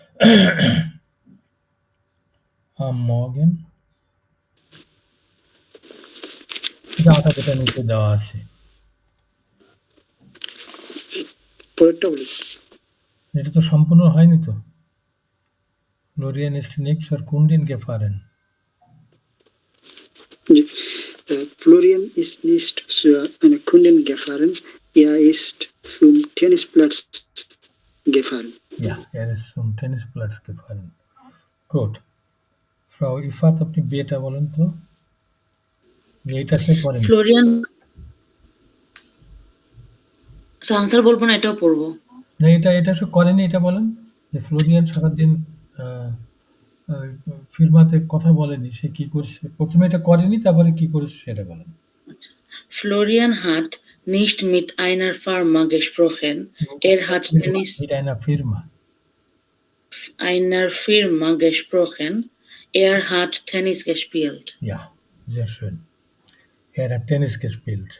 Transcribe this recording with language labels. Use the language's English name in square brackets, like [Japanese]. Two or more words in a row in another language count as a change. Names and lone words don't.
[Bangla] মর্গেন, আটা যেটা নিচে দেওয়া আছে পরেরটা বলি। এটা তো সম্পূর্ণ হয়নি তো। ফ্লোরিয়ান [German] ist nichts erkunden gefahren. [Bangla] জি। [German] Florian ist nicht zu einer Kundin gefahren. Er ist zum Tennisplatz gefahren. Ja, ist zum Tennisplatz gefahren. Gut. Frau Ifat, [Bangla] আপনি বিয়েটা বলেন তো। বিয়েটা সে করেন। ফ্লোরিয়ান আনসার বলবো না, এটাও পড়বো। না, এটা সে করেনি, এটা বলেন যে ফ্লোরিয়ান সারাদিন ফিরমাতে কথা বলেনি, সে কি করছে। প্রথমে এটা করেনি, তারপরে কি করেছে সেটা বলেন। [German] Florian hat nicht mit einer Firma gesprochen. Er hat Tennis Mit einer Firma. einer Firma gesprochen. Er hat Tennis gespielt. Ja, sehr schön. Er hat Tennis gespielt.